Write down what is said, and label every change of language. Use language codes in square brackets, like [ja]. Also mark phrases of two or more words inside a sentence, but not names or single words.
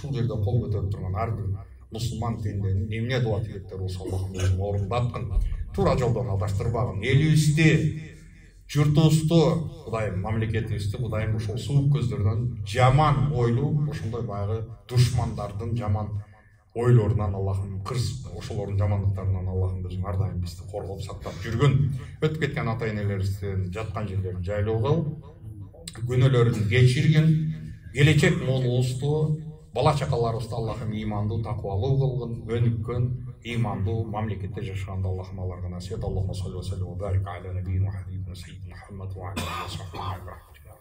[ky] Ушул жерде кол көтөрүп турган ар бир мусулман тенденин эмне дуа тилектер болсо Аллахым өзүң орундаткын, туура жолдон адаштырбагын, элибизди, журтубузду, Кудайым мамлекетибизди, Кудайым ушул суук көздөрдөн жаман ойлуу, ошондой баягы душмандардын жаман ойлорунан Аллахым ошолордун жамандыктарынан Аллахым өзүң ар дайым бизди коргоп сактап жүргүн. Өтүп кеткен ата энелерибиздин жаткан жерлерин жайлуу кыл, күнөөлөрүн кечиргин, келечек молубузду, бала чакаларыбызды Аллахым имандуу, такыбалуу кылгын, өнүккөн, имандуу мамлекетте жашаганды Аллахым аларга насип эт. [ar] اللهم صل وسلم وبارك على نبينا محمد وعلى آله وصحبه.